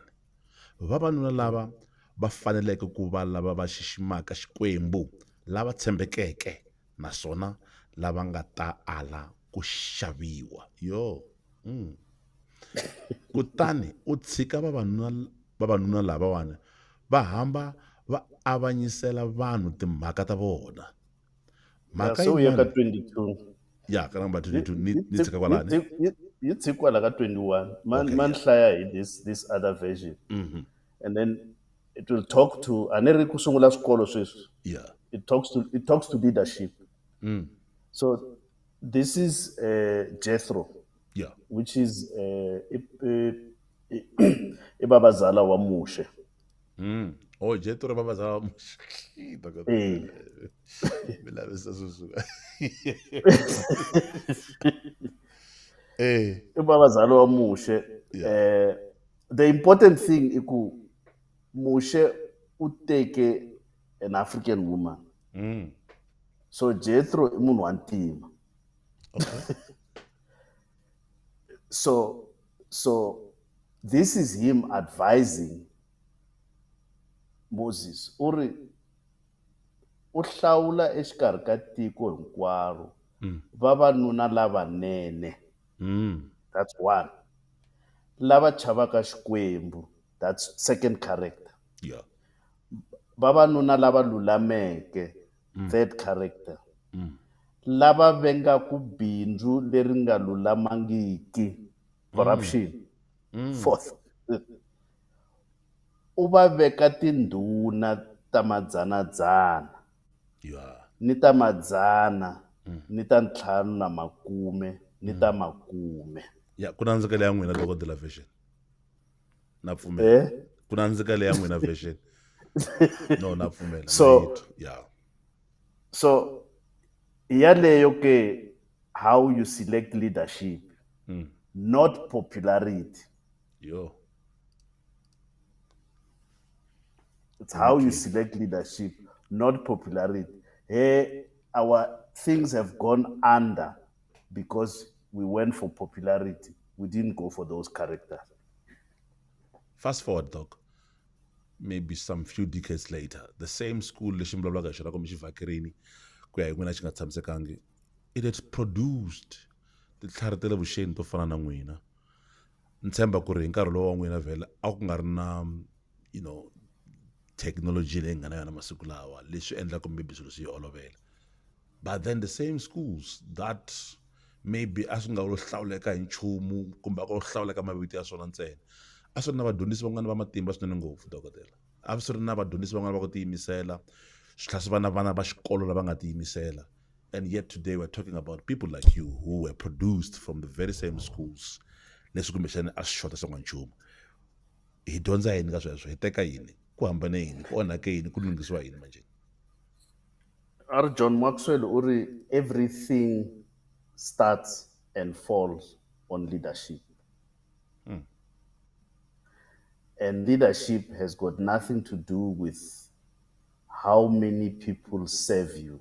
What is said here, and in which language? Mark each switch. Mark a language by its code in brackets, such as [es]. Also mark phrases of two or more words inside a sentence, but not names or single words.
[ts] Vavanuna lava va faneleke ku va lava va xiximaka Xikwembu lava tshembekeke naswona lava nga ta ala ku xaviwa kutani u tshika vavanuna lavawani va hamba va avanyisela vanhu timhaka ta vona. Mhaka So ya ka yin'wana 22. ya ka number 22 ni tshika kwalani. [en] You take [ts] kwala ka 21. Man hlaya hi [en] this other version. And then it will talk to [ts] aneri ku sungula swikolo sweswi. [en] Yeah. It talks to leadership. So this is Jethro. Yeah. Which is [ts] ibabazala wa Moshe. Oh, Jethro babazala wa Moshe. [zu] Mina besasusuka. [ts] Ibabazala wa Moshe. [en] The important thing [ts] iku Moshe uteke [en] an African woman. [ts] So Jethro I munhu wa ntima. [en] Okay. So this is him advising Moses. [ts] Uri u hlawula exikarhi ka tiko hinkwaro vavanuna lavanene, [en] that's one. [ts] Lava chavaka xikwembu, [en] that's second character. Yeah. [ts] Vavanuna lava lulameke, [en] third character. [ts] Lava vengaku bindzu leri nga lulamangiki, [en] corruption, fourth. [ts] U va veka tindhuna ta madzanadzana [en] Yeah. [ts] ni ta madzana ni ta ntlhanu na makume ni ta makume. Yeah, ku nandzika leya n'wina dokodela version. Na pfumela. Ku nandzika leya n'wina version. No, na pfumela. [en] So, yeah. So, [ts] yaleyo ke [en] how you select leadership, not popularity. Yo. It's how you select leadership, not popularity. Hey, our things have gone under because we went for popularity. We didn't go for those characters. Fast forward, Doc. Maybe some few decades later, the same school [ts] lexi mi vulavulaka hi xona kumbe xi vhakerini ku ya hi n'wina xi nga tshamisekangi, [en] it had produced [ts] titlhari ta le vuxeni to fana na n'wina. Ni tshemba ku ri hi nkarhi lowu wa n'wina vhele a ku nga ri na technology leyi nga na yona masiku lawa leswi endlaka maybe swilo swi olovela. [en] But then the same schools that maybe [ts] a swi nga lo hlawuleka hi nchumu kumbe a ko hlawuleka mavito ya swona ntsena, a swi ri na vadyondzisi van'wana va matimba swinene ngopfu dokodela. A swi ri na vadyondzisi van'wana va ku tiyimisela, swi tlhela swi va na vana va xikolo lava nga tiyimisela. [en] And yet today we're talking about people like you who were produced from the very same schools. [ts] Leswi kumbexani a swi xota swin'wana nchumu. Hi dyondza yini ka sweswo? Hi teka yini? Ku hambane yini? Ku onhake yini? Ku lunghisiwa yini manje? [en] Ar John Maxwell uri everything starts and falls on leadership. And leadership has got nothing to do with how many people serve you.